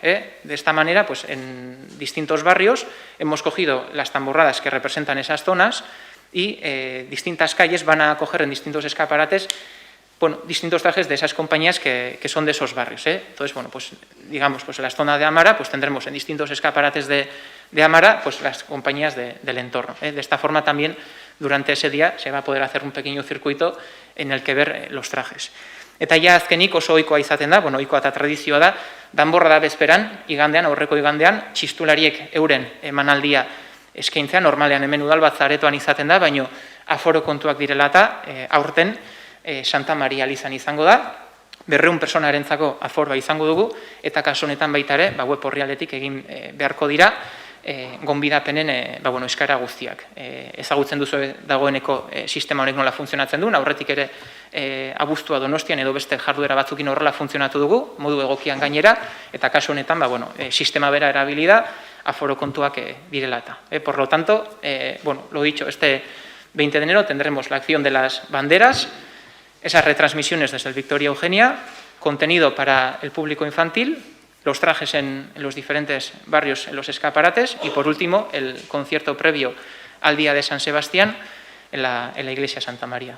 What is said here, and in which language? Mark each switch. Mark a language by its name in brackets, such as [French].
[Spanish] De esta manera, en distintos barrios, hemos cogido las danborradas que representan esas zonas y distintas calles van a coger en distintos escaparates distintos trajes de esas compañías que son de esos barrios. Entonces, digamos, en la zona de Amara, tendremos en distintos escaparates de Amara, las compañías del entorno. De esta forma también, durante ese día, se va a poder hacer un pequeño circuito en el que ver los trajes. [Basque] Eta ja azkenik oso ohikoa izaten da, ohikoa eta tradizioa da, danborrada bezperan, igandean, aurreko igandean, txistulariek euren emanaldia eskaintzea, normalean hemen udalbatza aretoan izaten da, baino aforo kontuak direla eta aurten Santa Maria Elizan izango da, 200 personarentzako aforoa izango dugu, eta kasu honetan baita ere, web orrialdetik egin beharko dira, gonbidapenen eskaera guztiak. Ezagutzen duzu dagoeneko sistema honek nola funtzionatzen duen, aurretik ere abuztua Donostian edo beste jarduera batzukin horrela funtzionatu dugu, modu egokian gainera, eta kasu honetan sistema bera erabili da, aforo kontuak direla eta. [Spanish] Por lo tanto, lo dicho, este 20 de enero tendremos la acción de las banderas, esas retransmisiones desde el Victoria Eugenia, contenido para el público infantil, los trajes en los diferentes barrios, en los escaparates y, por último, el concierto previo al Día de San Sebastián en la Iglesia Santa María.